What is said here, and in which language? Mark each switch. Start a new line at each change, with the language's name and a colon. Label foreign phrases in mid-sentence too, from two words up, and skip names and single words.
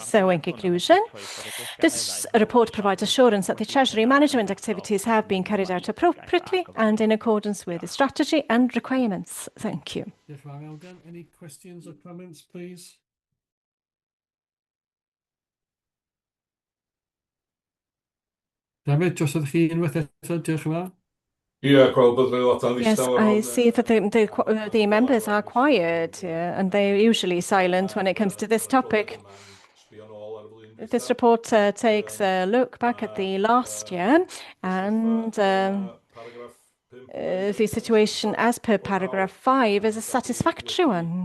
English: So in conclusion, this report provides assurance that the Treasury management activities have been carried out appropriately and in accordance with the strategy and requirements. Thank you. Any questions or comments, please? David,
Welsh: dros ydych chi unwaith eto, diolch yn fawr.
English: Yes, I see that the members are quiet, and they're usually silent when it comes to this topic. This report takes a look back at the last year, and the situation as per paragraph 5 is a satisfactory one.